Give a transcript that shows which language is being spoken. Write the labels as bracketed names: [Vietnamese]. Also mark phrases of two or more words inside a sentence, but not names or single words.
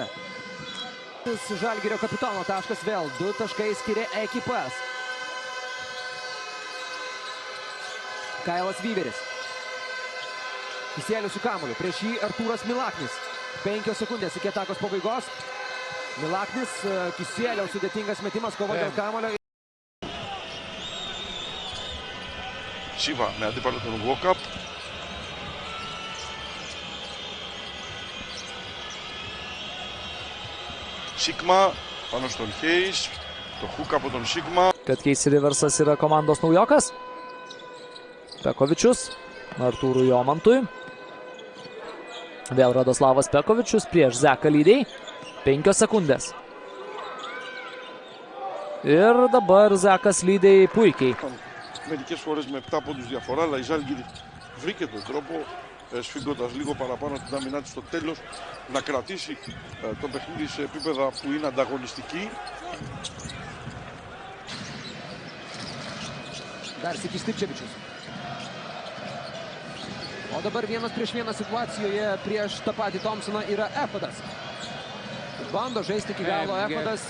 [Lithuanian] Žalgirio kapitono taškas vėl, 2 taškai skiria ekipas. Kailas Vyveris. Kisielius su kamuoliu, prieš jį Artūras Milaknis. 5 sekundės iki atakos pabaigos. Milaknis, Kisieliaus sudėtingas metimas, kova dėl kamuolio. [Greek] Σίβα με αντίπαλο τον Walkup. Σίγμα πάνω στον Hayes. Το hook από τον Σίγμα. [Lithuanian] Kad Keisi Riversas yra komandos naujokas. Pekovičius Artūrui Jomantui. Vėl Radoslavas Pekovičius prieš Zeką Lydiai. 5 sekundės. Ir dabar Zekas Lydiai puikiai. [Greek] Μερικές φορές με 7 πόντους διαφορά, αλλά η Ζάλγκιρη βρήκε τον τρόπο, σφίγγοντας λίγο παραπάνω την άμυνά της στο τέλος, να κρατήσει το παιχνίδι σε επίπεδα που είναι ανταγωνιστική. [Lithuanian] Dar sykį Stipčevičius. O dabar 1-prieš-1 situacijoje prieš tą patį Thompsoną yra Efodas. Bando žaisti iki galo Efodas.